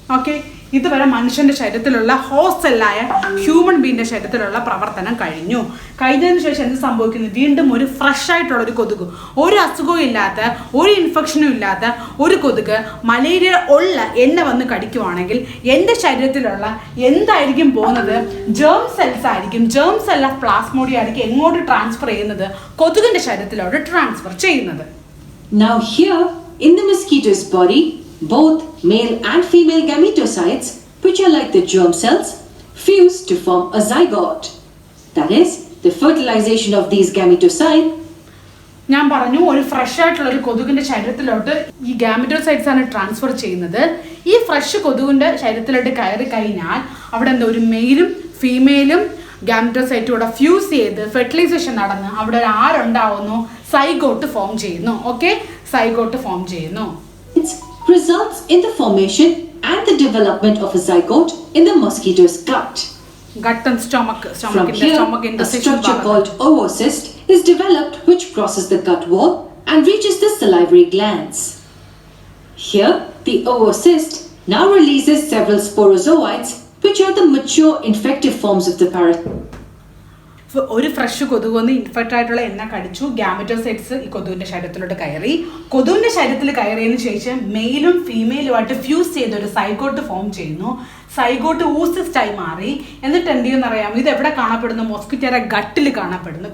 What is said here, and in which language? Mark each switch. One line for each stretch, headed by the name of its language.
Malayalam: Okay, ഇതുവരെ മനുഷ്യൻ്റെ ശരീരത്തിലുള്ള ഹോസ്റ്റ് സെല്ലായ ഹ്യൂമൻ ബീങ്ങിൻ്റെ ശരീരത്തിലുള്ള പ്രവർത്തനം കഴിഞ്ഞതിന് ശേഷം എന്ത് സംഭവിക്കുന്നു, വീണ്ടും ഒരു ഫ്രഷ് ആയിട്ടുള്ള ഒരു കൊതുക്, ഒരു അസുഖവും ഇല്ലാത്ത, ഒരു ഇൻഫെക്ഷനും ഇല്ലാത്ത ഒരു കൊതുക് മലേറിയ ഉള്ള എന്നെ വന്ന് കടിക്കുവാണെങ്കിൽ എൻ്റെ ശരീരത്തിലുള്ള എന്തായിരിക്കും പോകുന്നത്, ജേം സെൽസ് ആയിരിക്കും. ജേം സെൽ ഓഫ് പ്ലാസ്മോഡിയം ആയിരിക്കും എങ്ങോട്ട് ട്രാൻസ്ഫർ ചെയ്യുന്നത്, കൊതുകിൻ്റെ ശരീരത്തിലോട്ട് ട്രാൻസ്ഫർ ചെയ്യുന്നത്.
English: Now here in the mosquito's body, both male and female gametocytes, which are like the germ cells, fuse to form a zygote. That is, the fertilization of these gametocytes.
Malayalam: ഞാൻ പറഞ്ഞു, ഒരു fresh ആയിട്ടുള്ള ഒരു കൊതുകിന്റെ ശരീരത്തിലോട്ട് ഈ ഗാമിറ്റോസൈറ്റ്സ് ആണ് transfer ചെയ്യുന്നത്. ഈ ഫ്രഷ് കൊതുകിന്റെ ശരീരത്തിലോട്ട് കയറി കഴിഞ്ഞാൽ അവിടെ എന്താ, ഒരു മെയിലും ഫീമെയിലും ഗാമിറ്റോസൈറ്റും കൂടെ ഫ്യൂസ് ചെയ്ത് ഫെർട്ടിലൈസേഷൻ നടന്ന് അവിടെ ആരുണ്ടാവുന്നു, സൈഗോട്ട് ഫോം ചെയ്യുന്നു. ഓക്കെ, സൈഗോട്ട് ഫോം ചെയ്യുന്നു.
English: Results in the formation and the development of a zygote in the mosquito's gut. Gut and stomach. From here, a structure called oocyst is developed which crosses the gut wall and reaches the salivary glands. Here, the oocyst now releases several sporozoites which are the mature infective forms of the parasite.
Malayalam: ഒരു fresh കൊതുക് വന്ന് infect ആയിട്ടുള്ള എണ്ണ കടിച്ചു, ഗാമിറ്റോസൈറ്റ്സ് ഈ കൊതുകിന്റെ ശരീരത്തിലോട്ട് കയറി. കൊതുകിന്റെ ശരീരത്തിൽ കയറിയതിനു ശേഷം മെയിലും ഫീമെയിലുമായിട്ട് ഫ്യൂസ് ചെയ്ത് ഒരു സൈഗോട്ട് ഫോം ചെയ്യുന്നു. സൈഗോട്ട് ഊസിസ്റ്റായി മാറി. എന്നിട്ട് എന്ത് ചെയ്യുമെന്ന് അറിയാമോ? ഇത് എവിടെ കാണപ്പെടുന്നു? മോസ്കിറ്റോയുടെ ഗട്ടിൽ കാണപ്പെടുന്നു.